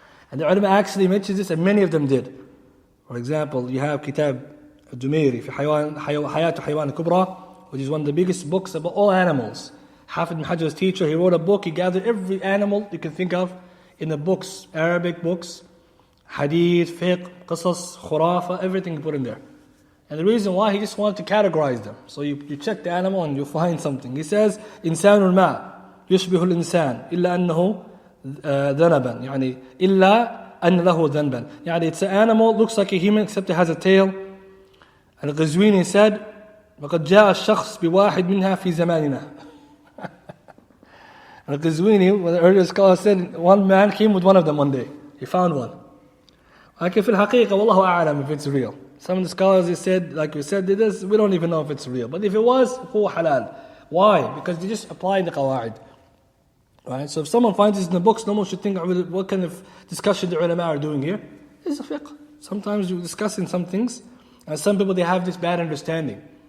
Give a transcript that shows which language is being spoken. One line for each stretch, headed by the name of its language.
English: And the ulama actually mentions this, and many of them did. For example, you have Kitab الدميري في حياة حيوان الكبرى, which is one of the biggest books about all animals. Hafid ibn Hajar's teacher, he wrote a book, he gathered every animal you can think of in the books, Arabic books, hadith, fiqh, qasas, khurafa, everything he put in there. And the reason why, he just wanted to categorize them. So you check the animal and you find something.
Arabic: He says, إنسان الماء يشبه الإنسان إلا أنه ذنبا يعني إلا أن له ذنبا.
English: يعني it's an animal, looks like a human except it has a tail.
Arabic: And Ghazwini said, وقد جاء الشخص بواحد منها في زماننا.
English: And Ghazwini, one of the earlier scholars, said one man came with one of them one day. He found one.
Arabic: لكن في الحقيقة والله أعلم
English: if it's real. Some of the scholars, they said, like we said, we don't even know if it's real. But if it was, هو halal. Why? Because they just apply the qawaid. Right? So if someone finds this in the books, no one should think, what kind of discussion the ulama are doing here. It's a fiqh. Sometimes you're discussing some things, and some people, they have this bad understanding.